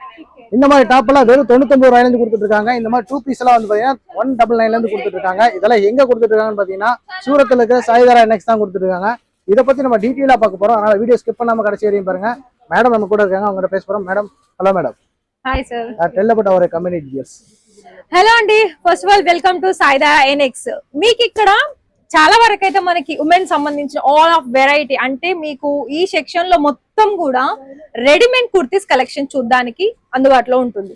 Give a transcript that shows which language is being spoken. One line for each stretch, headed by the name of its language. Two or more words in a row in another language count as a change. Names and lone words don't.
Tamil: இந்த மாதிரி டாப் எல்லாம் வெறும் 99 ரூபாயில இருந்து கொடுத்துட்டு இருக்காங்க. இந்த மாதிரி 2 பீஸ் எல்லாம் வந்து பாத்தீங்கன்னா 199 ல இருந்து கொடுத்துட்டு இருக்காங்க. இதெல்லாம் எங்க கொடுத்துட்டு இருக்காங்கன்னு பாத்தீங்கன்னா சூரத்ல இருக்கிற சாய்தாரா NX தான் கொடுத்துட்டு இருக்காங்க. இதை பத்தி நம்ம டீட்டெயிலா பார்க்க போறோம். அதனால
English: video skip
Tamil: பண்ணாம கடைசி வரையும் பாருங்க. மேடம் நம்ம கூட இருக்காங்க, அவங்க பேச போறோம். மேடம், ஹலோ மேடம்.
Telugu: హాయ్ సార్.
English: Tell about our community details.
Telugu: హలో అండి,
English: first of all welcome to Saidhara NX.
Telugu: మీకు ఇక్కడ చాలా వరకు అయితే మనకి ఉమెన్ సంబంధించిన
English: all of variety,
Telugu: అంటే మీకు ఈ సెక్షన్ లో మొత్తం కూడా
English: readymade kurtis collection
Telugu: చూడడానికి అందుబాటులో ఉంటుంది.